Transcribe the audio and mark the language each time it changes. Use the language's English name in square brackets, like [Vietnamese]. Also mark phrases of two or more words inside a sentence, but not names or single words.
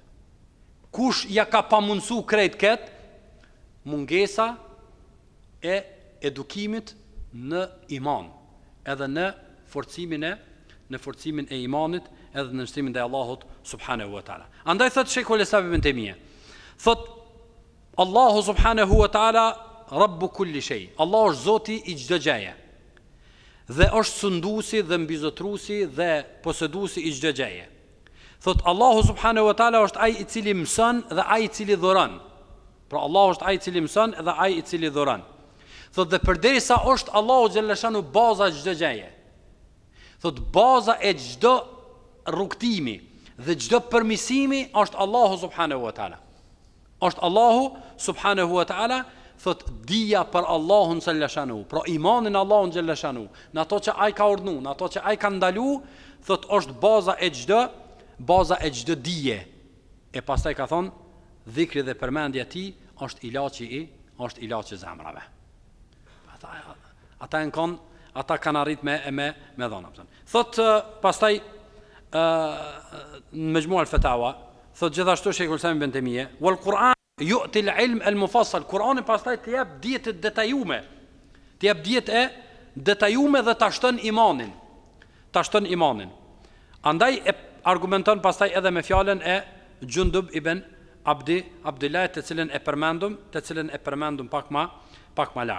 [Albanian] Kush ja ka pamundsu krejt këtë mungesa e edukimit në iman, edhe në forcimin e imanit, edhe në nështrimin dhe Allahut [Arabic] سبحانه وتعالى. [Albanian] Andaj thot Sheikhul Islam ibn Taymija, thot Allahu [Arabic] سبحانه وتعالى رب كل شيء. [Albanian] Allahu është Zoti i çdo gjëje. Dhe është sunduesi dhe mbizotruesi dhe poseduesi i çdo gjëje. Thot Allahu [Arabic] سبحانه وتعالى [Albanian] është ai i cili mëson dhe ai i cili dhuron. Pra Allahu është ai i cili mëson dhe ai i cili dhuron. Thot dhe përderisa është Allahu xhallashanu baza e çdo gjëje. Thot baza e çdo rrugtimi dhe çdo përmirësimi është Allahu [Arabic] سبحانه وتعالى. [Albanian] Është Allahu [Arabic] سبحانه وتعالى, [Albanian] thot dija për Allahun xhallashanu, pra imanin Allahun xhallashanu, në ato që ai ka urdhëruar, në ato që ai ka ndaluar, thot është baza e çdo dije. E pastaj ka thon, dhikri dhe përmendja e tij është ilaçi i zemrave. Ata kanë arrit me dhona. Thot pastaj në Majmu' al-Fatawa, thot gjithashtu Sheikhul Islam ibn Taymija, [Arabic] والقرآن يعطي العلم المفصل. [Albanian] Kur'ani pastaj të jep dijet e detajume. Të jep dijet e detajume dhe ta shton imanin. Andaj e argumenton pastaj edhe me fjalën e Jundub ibn Abdullah, të cilën e përmendum pak më lart.